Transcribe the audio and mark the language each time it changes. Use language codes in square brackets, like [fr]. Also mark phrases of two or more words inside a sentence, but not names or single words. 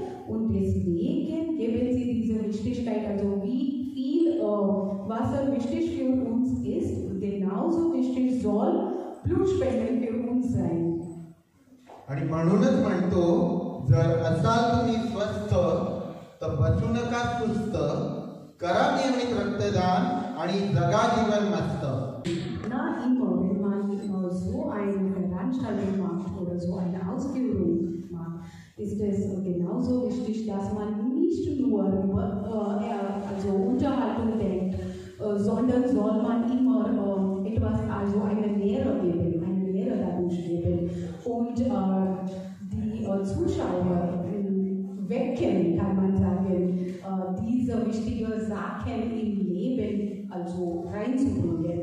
[de] Und deswegen geben Sie diese Wichtigkeit, also wie viel Wasser wichtig für uns ist, genauso wichtig soll Blutspenden für uns sein. [mr] आणि म्हणूनच म्हणतो, जर असाल तुम्ही स्वस्थ तर बसू नका सुस्त, करा नियमित रक्तदान आणि जगा जीवन मस्त. [de] Na, immer, wenn man so eine Veranstaltung macht oder so eine Ausführung macht, ist es genauso wichtig, dass man nicht nur also Unterhaltung denkt, sondern soll man immer etwas, also eine Lehre dadurch geben und die Zuschauer wecken, kann man sagen, diese wichtigen Sachen im Leben also reinzubringen.